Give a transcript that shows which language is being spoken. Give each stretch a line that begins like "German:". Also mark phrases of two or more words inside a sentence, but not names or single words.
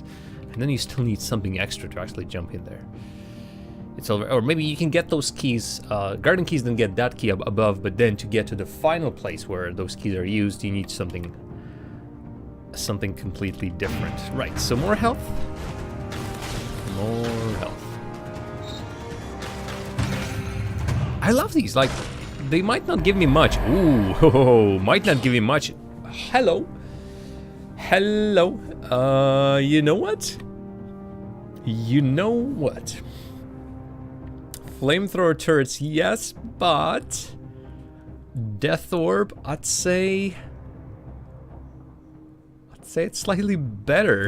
English: And then you still need something extra to actually jump in there. It's over, or maybe you can get those keys, garden keys, then get that key up above, but then to get to the final place where those keys are used, you need something completely different. Right, so more health. More health. I love these, like, they might not give me much. Ooh, ho, ho, ho, might not give me much. Hello. Hello. You know what? You know what? Flamethrower turrets, yes, but Death Orb, I'd say it's slightly better.